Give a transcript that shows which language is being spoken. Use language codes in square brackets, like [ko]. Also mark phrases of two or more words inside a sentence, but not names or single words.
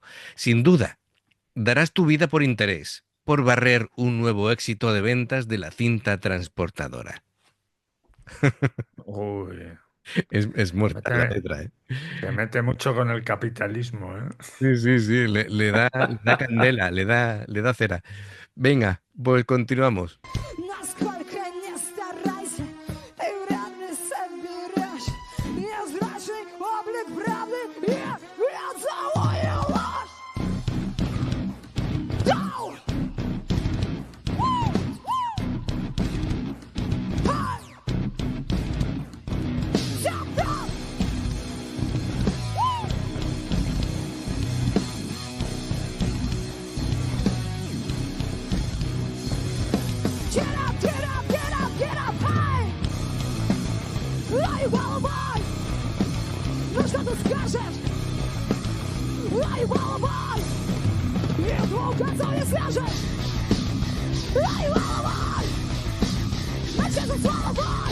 [es] Sin duda, darás tu vida por interés, por barrer un nuevo éxito de ventas de la cinta transportadora. Uy, Es se muerta la mete, letra, ¿eh? se mete mucho con el capitalismo, ¿eh? Sí, sí, sí, le da candela, le da cera. Venga, pues continuamos. [ru] Насколько не старайся, ты вряд ли соберешь невзрачный облик правды и венцовую ложь. Доу! Ай! Тяп-тяп! [en] Get up, get up, get up, get up, hey! [ru] Ай, головой! Ну что ты скажешь? Ай, головой! И двух концов не свяжешь! Ай, головой! Начнется с головой!